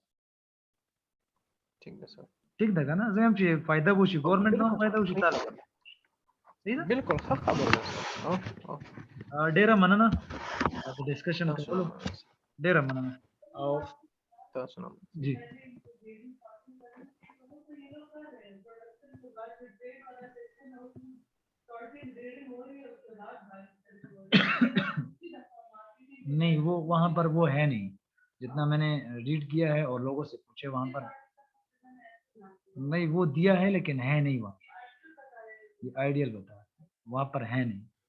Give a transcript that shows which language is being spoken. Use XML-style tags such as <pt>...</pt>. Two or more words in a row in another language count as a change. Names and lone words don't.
<ps>ٹھیک ده سر ٹھیک ده کنه زه هم چې فائدہ وشي ګورنمنت ته فائدہ وشي تاسو صحیح ده بالکل ښه خبره ده ډیره مننه د ډسکشن کولو ډیره مننه او تاسو نو</ps> <ur>جی نہیں وہ وہاں پر وہ ہے نہیں جتنا میں نے ریڈ کیا ہے اور لوگوں سے پوچھے وہاں پر نہیں وہ دیا ہے لیکن ہے نہیں وہاں یہ آئیڈیل بتا وہاں پر ہے نہیں</ur>